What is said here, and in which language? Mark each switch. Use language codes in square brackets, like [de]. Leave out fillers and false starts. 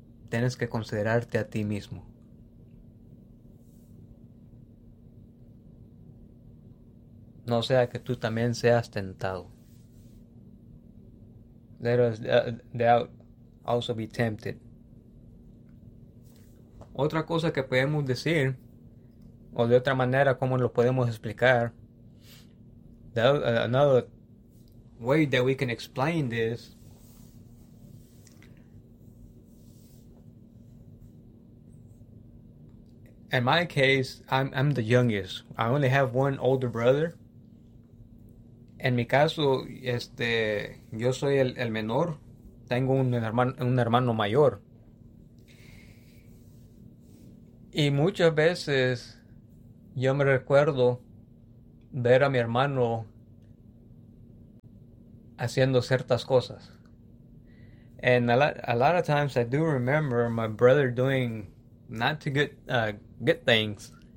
[es] Tienes que considerarte a ti mismo. No sea que tú también seas tentado. [en] Let us doubt also be tempted. [es] Otra cosa que podemos decir, o de otra manera, como lo podemos explicar, [en] another way that we can explain this, in my case, I'm the youngest. I only have one older brother. [es] En mi caso, yo soy el menor. Tengo un hermano mayor. Y muchas veces yo me recuerdo ver a mi hermano haciendo ciertas cosas. [en] And a lot of times I do remember my brother doing not too good things.